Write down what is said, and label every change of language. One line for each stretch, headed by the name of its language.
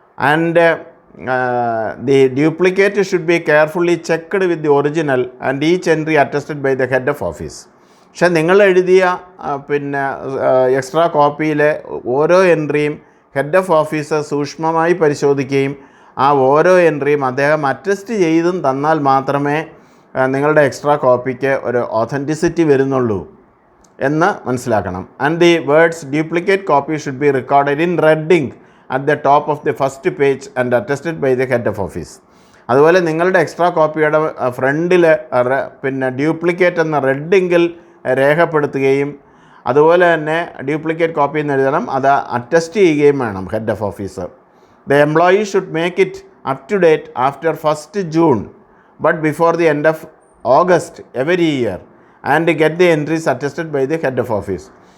English: And the duplicate should be carefully checked with the original and each entry attested by the head of office.
Malayalam: പക്ഷേ നിങ്ങൾ എഴുതിയ പിന്നെ extra കോപ്പിയിലെ ഓരോ എൻട്രിയും head of office സൂക്ഷ്മമായി പരിശോധിക്കുകയും ആ ഓരോ എൻട്രിയും അദ്ദേഹം അറ്റസ്റ്റ് ചെയ്തും തന്നാൽ മാത്രമേ നിങ്ങളുടെ എക്സ്ട്രാ കോപ്പിക്ക് ഒരു ഓതൻറ്റിസിറ്റി വരുന്നുള്ളൂ എന്ന് മനസ്സിലാക്കണം.
English: And the words duplicate copy should be recorded in red ink at the top of the first page and attested by the head of office.
Malayalam: അതുപോലെ നിങ്ങളുടെ എക്സ്ട്രാ കോപ്പിയുടെ ഫ്രണ്ടിൽ പിന്നെ ഡ്യൂപ്ലിക്കേറ്റ് എന്ന റെഡ് ഇങ്കിൽ രേഖപ്പെടുത്തുകയും അതുപോലെ തന്നെ ഡ്യൂപ്ലിക്കേറ്റ് കോപ്പി എന്ന് എഴുതണം, അത് അറ്റസ്റ്റ് ചെയ്യുകയും വേണം head of officer.
English: The employee should make it up to date after 1st June but before the end of August every year and get the entries attested by the head of office.